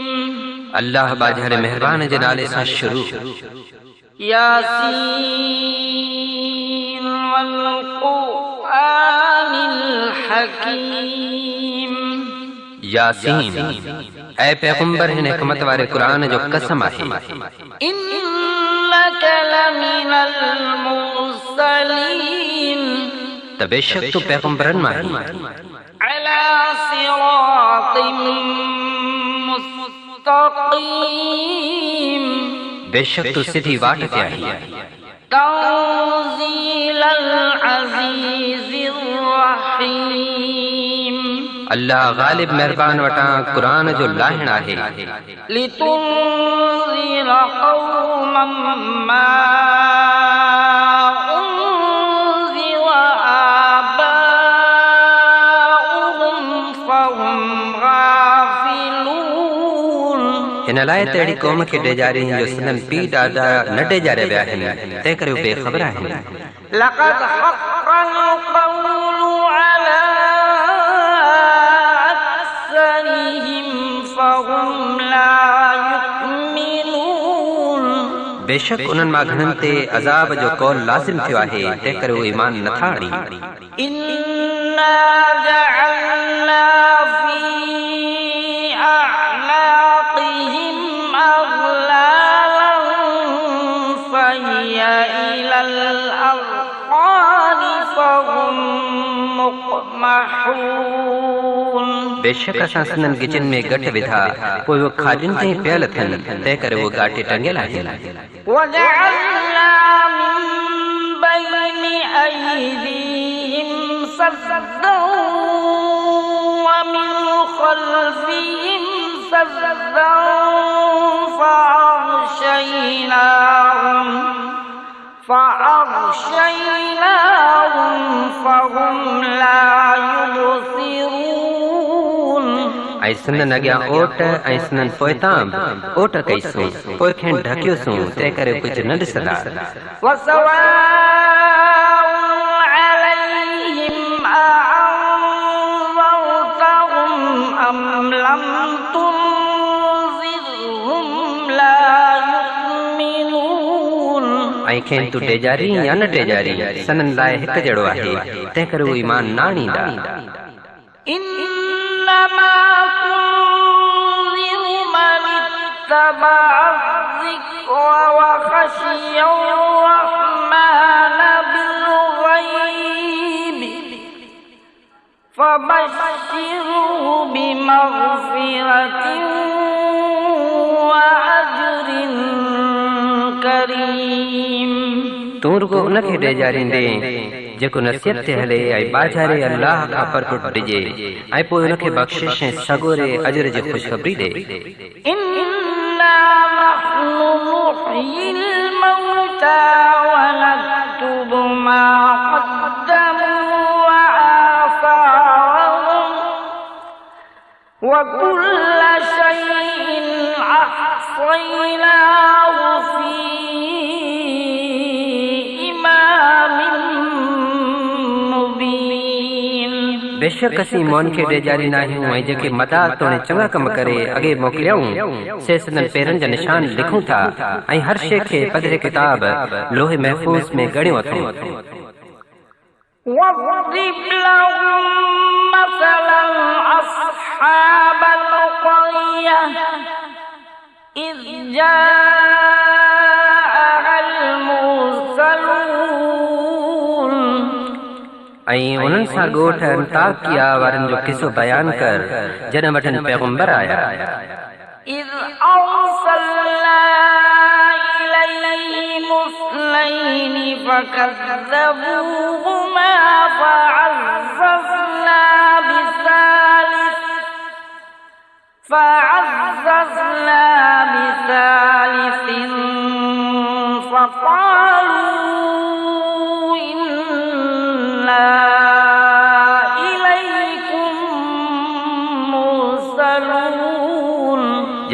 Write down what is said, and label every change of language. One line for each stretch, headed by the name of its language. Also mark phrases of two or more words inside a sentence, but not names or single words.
Sindhi: अल्लाह बाजहर मेहरबान जे नाले सां शुरू।
Arabic: يس والقرآن الحكيم.
Sindhi: यासीन ऐ पैगंबर हिन हिकमत वारे कुरान जो कसम आहे।
Arabic: إنك لمن المرسلين.
Sindhi: त बेशक तू पैगंबरन मां आहीं।
Arabic: على صراط مستقيم.
Sindhi: बेशक तू सिधी वाट ते आहीं।
Arabic: تنزيل العزيز الرحيم.
Sindhi: अल्लाह गालिब मेहरबान वटां कुरान जो लाहिण आहे।
Arabic: لتنذر قوما ما أنذر آباؤهم فهم غافلون.
Sindhi: हिन लाइ त अहिड़ी क़ौम खे ॾेजारी जो सदन पीउ ॾाॾा न ॾेजारिया विया आहिनि, तंहिं करे उहे बेख़बर आहिनि।
Arabic: لقد حق القول على أكثرهم فهم لا يؤمنون.
Sindhi: बेशक उन्हनि मां घणनि ते अज़ाब जो कौल लाज़िम थियो आहे, तंहिं करे उहे ईमान नथा आणी।
Arabic: إنا جعلنا في أعناقهم أغلالا فهي إلى الأذقان فهم مقمحون.
Sindhi: बेशक असां संदन गिचन में गठ विधा, पोइ उहे खाॼनि ताईं पियल थियनि, तंहिं करे उहे गाटे टंगियल आहिनि।
Arabic: وجعلنا من بين أيديهم سدا ومن خلفهم سدا فأغشيناهم فهم لا يبصرون.
Sindhi: ऐं संदन अॻियां ओट ऐं संदन पोइतां ओट कईसूं, पोइ खेनि ढकियोसूं, तंहिं करे कुझु न ॾिसंदा।
Arabic: وسواء عليهم أأنذرتهم أم لم تنذرهم لا يؤمنون.
Sindhi: ऐं खेनि तूं ॾेजारी या न ॾेजारी, सनन लाइ हिकु जहिड़ो आहे, तंहिं करे उहे ईमान न आणींदा।
Arabic: إنما تنذر من اتبع الذكر وخشي الرحمن بالغيب فبشره بمغفرة وأجر كريم.
Sindhi: तूं रुगो उनखे ॾेजारींदे जेको नसीहत ते हले ऐं बाजारे अल्लाह खां परपुट ॾिजे, ऐं पोइ उनखे बख़्शिश ऐं सगोरे अजर जी ख़ुशख़बरी ॾे।
Arabic: إنا نحن نحيي الموتى ونكتب ما قدموا وآثارهم وكل شيء أحصيناه في إمام مبين.
Sindhi: बेशक असीं मौन खे ॾेजारींदा आहियूं, ऐं जेके मदा तोड़े चङा कम करे अॻे मोकिलियाऊं, से संदन पेरनि जा निशान लिखूं था, ऐं हर शइ खे पधरे किताब लोहे महफ़ूज़ में ॻणियो अथऊं।
Arabic: واضرب لهم مثلا أصحاب القرية إذ جاءها المرسلون।
Sindhi: ऐं उन्हनि सां ॻोठ अंताकिया वारनि जो किसो बयान कर, जॾहिं वटि पैगंबर आया।
Arabic: إذ أرسلنا إليهم اثنين فكذبوهما فعززنا بثالث فقالوا إنا إليكم مرسلون।